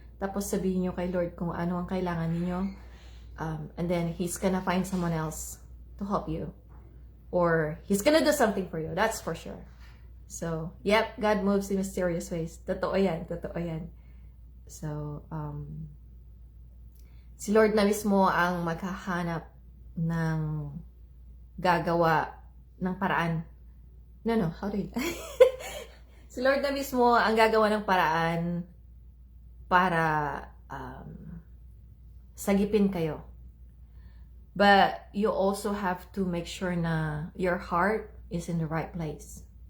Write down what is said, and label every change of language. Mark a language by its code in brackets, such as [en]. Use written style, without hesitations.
[tl] Tapos sabihin niyo kay Lord kung ano ang kailangan ninyo. [en] And then, He's gonna find someone else to help you. Or, He's gonna do something for you. That's for sure. So, yep, God moves in mysterious ways. [tl] Totoo yan. So, si Lord na mismo ang maghahanap ng gagawa ng paraan. [en] No, how do you... [tl] Si Lord na mismo ang gagawa ng paraan para sagipin kayo. [en] But you also have to make sure na your heart is in the right place.